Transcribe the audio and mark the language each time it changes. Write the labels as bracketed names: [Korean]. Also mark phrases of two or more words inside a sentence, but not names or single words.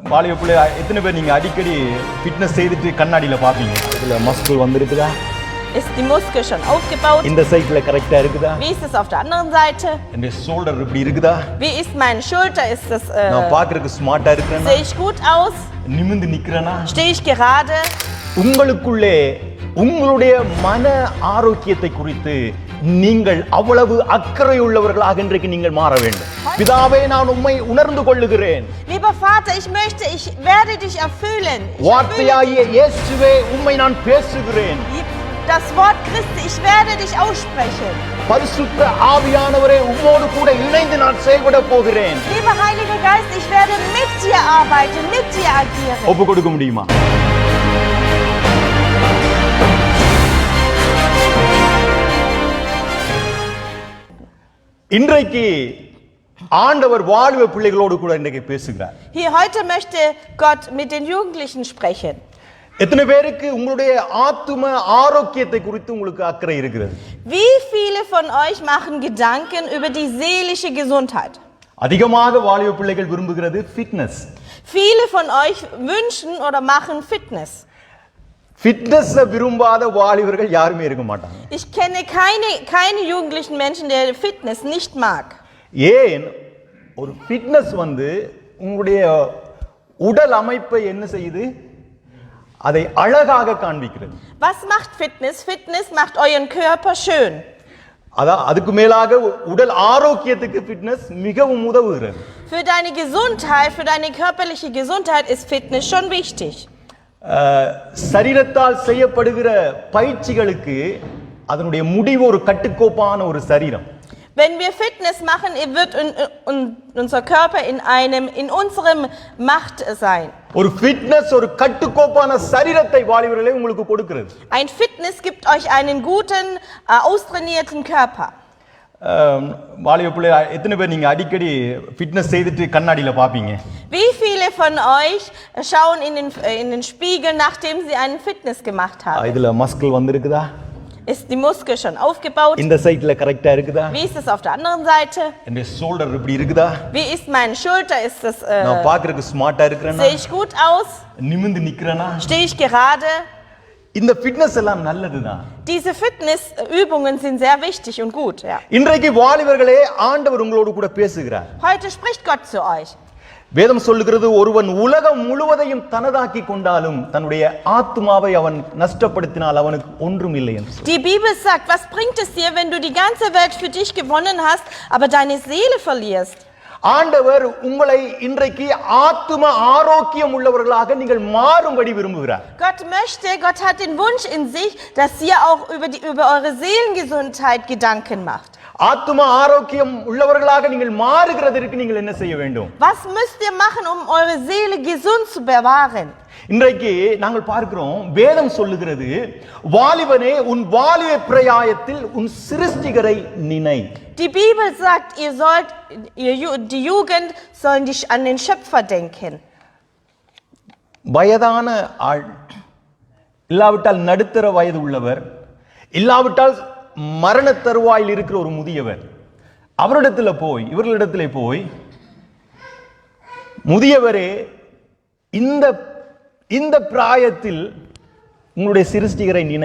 [Tamil] வாலிப பிள்ளை எத்தனை பேர் நீங்க அடிக்கடி ஃபிட்னஸ் செய்துட்டு கண்ணாடியில பாப்பீங்க? இதுல மஸ்கிள் வந்திருக்குதா? [German] Ist die Muskel schon aufgebaut? [Tamil] இந்த சைடுல கரெக்ட்டா இருக்குதா? [German] Wie ist es auf der anderen Seite? [Tamil] இந்த ஷோல்டர் இப்படி இருக்குதா? [German] Wie ist meine Schulter? Ist das [Tamil] நான் பார்க்கிறதுக்கு ஸ்மார்ட்டா இருக்கேனா? [German] sehe ich gut aus? [Tamil] நிமிர்ந்து நிக்கறேனா? [German] Stehe ich gerade? [Tamil] உங்களுக்குள்ளே உங்களுடைய மன ஆரோக்கியத்தை குறித்து நீங்கள் அவ்வளவு அக்கறை உள்ளவர்களாக இன்றைக்கு நீங்கள் மாற வேண்டும். பிதாவே, நான் உம்மை உணர்ந்து கொள்ளுகிறேன். [German] Lieber Vater, ich werde dich erfüllen. [Tamil] வார்த்தையாகிய இயேசுவே, உம்மை நான் பேசுகிறேன். [German] Das Wort Christi, ich werde dich aussprechen. [Tamil] பரிசுத்த ஆவியானவரே, உம்மோடு கூட இணைந்து நான் செயல்பட போகிறேன். [German] Lieber Heiliger Geist, ich werde mit dir arbeiten, mit dir agieren. [Tamil] ஒப்பு கொடுக்க முடியுமா? இன்றைக்கு ஆண்டவர் வாலிப பிள்ளைகளோடு கூட இன்றைக்கு பேசுகிறார். [German] Hier heute möchte Gott mit den Jugendlichen sprechen. [Tamil] எத்தனை பேருக்கு உங்களுடைய ஆத்தும ஆரோக்கியத்தை குறித்து உங்களுக்கு அக்கறை இருக்கிறது? [German] Wie viele von euch machen Gedanken über die seelische Gesundheit? [Tamil] அதிகமாக வாலிப பிள்ளைகள் விரும்புகிறது ஃபிட்னஸ். [German] Viele von euch wünschen oder machen Fitness. [Tamil] ஃபிட்னஸ் விரும்பாத வாலிபர்கள் யாருமே இருக்க மாட்டாங்க. [German] Ich kenne keine jugendlichen Menschen, der Fitness nicht mag. [Tamil] ஏன்? ஒரு ஃபிட்னஸ் உங்களுடைய உடல் அமைப்பை என்ன செய்யுது? அதை அழகாக காண்பிக்கிறது. [German] Was macht Fitness? Fitness macht euren Körper schön. [Tamil] அதுக்கு மேலாக உடல் ஆரோக்கியத்துக்கு ஃபிட்னஸ் மிகவும் உதவுகிறது. [German] Für deine Gesundheit, für deine körperliche Gesundheit ist Fitness schon wichtig. [Tamil] சரீரத்தால் செய்யப்படுகிற பயிற்சிகளுக்கு அதனுடைய முடிவு ஒரு கட்டுக்கோப்பான ஒரு சரீரம். [German] Wenn wir Fitness machen, wird unser Körper in unserem Macht sein. [Tamil] ஒரு ஃபிட்னஸ் ஒரு கட்டுக்கோப்பான சரீரத்தை வாலிபர்களே உங்களுக்கு கொடுக்கிறது. [German] Ein Fitness gibt euch einen guten, austrainierten Körper. [Tamil] வாலிப பிள்ளை எத்தனை பேர் நீங்க அடிக்கடி ஃபிட்னஸ் செய்துட்டு கண்ணாடியில பாப்பீங்க? [German] Wie viele von euch schauen in den Spiegel, nachdem sie einen Fitness gemacht haben? [Tamil] இதுல மஸ்கிள் வந்திருக்குதா? [German] Ist die Muskel schon aufgebaut? [Tamil] இந்த சைடுல கரெக்ட்டா இருக்குதா? [German] Wie ist es auf der anderen Seite? [Tamil] இந்த ஷோல்டர் இப்படி இருக்குதா? [German] Wie ist meine Schulter? Ist das [Tamil] நான் பார்க்கிறதுக்கு ஸ்மார்ட்டா இருக்கேனா? [German] sehe ich gut aus? [Tamil] நிமிர்ந்து நிக்கறேனா? [German] Stehe ich gerade? [Tamil] இந்த ஃபிட்னஸ் எல்லாம் நல்லதுதான். [German] Diese Fitnessübungen sind sehr wichtig und gut, ja. [Tamil] இன்றைக்கு வாலிபர்களே, ஆண்டவர் உங்களோடு கூட பேசுகிறார். [German] Heute spricht Gott zu euch. [Tamil] வேதம் சொல்லுகிறது, ஒருவன் உலகம் முழுவதையும் தனதாக்கி கொண்டாலும் தன்னுடைய ஆத்துமாவை அவன் நஷ்டப்படுத்தினால் அவனுக்கு ஒன்றும் இல்லை என்று. [German] Die Bibel sagt, was bringt es dir, wenn du die ganze Welt für dich gewonnen hast, aber deine Seele verlierst? [Tamil] ஆண்டவர் உங்களை இன்றைக்கு ஆத்தும ஆரோக்கியம் உள்ளவர்களாக நீங்கள் மாறும்படி விரும்புகிறார். [German] Gott hat den Wunsch in sich, dass ihr auch über eure Seelengesundheit Gedanken macht. [Tamil] ஆத்தும ஆரோக்கியம் உள்ளவர்களாக நீங்கள் மாறுகிறதற்கு நீங்கள் என்ன செய்ய வேண்டும்? [German] Was müsst ihr machen, um eure Seele gesund zu bewahren? [Tamil] இன்றைக்கு நாங்கள் பார்க்கிறோம், வேதம் சொல்லுகிறது, வாலிபனே, உன் வாலிப பிரயாயத்தில் உன் சிருஷ்டிகரை நினை. [German] Die Bibel sagt, die Jugend sollen an den Schöpfer denken. [Tamil] வயதான ஆள், இல்லாவிட்டால் நடுத்தர வயது உள்ளவர், இல்லாவிட்டால் மரண தருவாயில் இருக்கிற ஒரு முதியவர், இவர்களிடத்தில் போய் முதியவரே, இந்த பிராயத்தில் உங்களுடைய சிருஷ்டிகரை நினை.